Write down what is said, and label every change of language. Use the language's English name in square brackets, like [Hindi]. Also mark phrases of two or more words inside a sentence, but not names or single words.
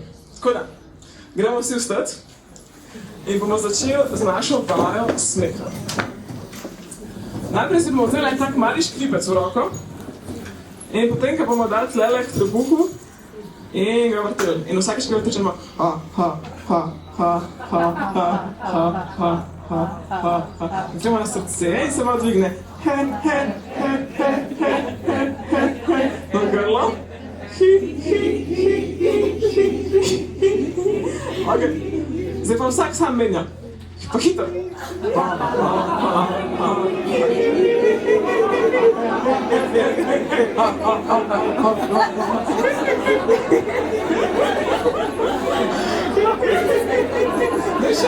[Slovenian] Tako da, gremo vsi vstati. In bomo začeli z našo vajo smeha. Najprej si bomo vzeli en tak mali škripec v roko in potem, ko bomo dali tlele k trebuhu in ga vrteli. In vsakeč ga vrtečemo ha, ha, ha, ha, ha, ha, ha, ha, ha, ha, ha. Gremo na srce in se malo dvigne. He, he, he, he, he, he, he, he. Na grlo. Hi, hi, hi, hi, hi, hi, hi. Ok. Zdaj pa vsak sam menja. Pa hitro. Ne še.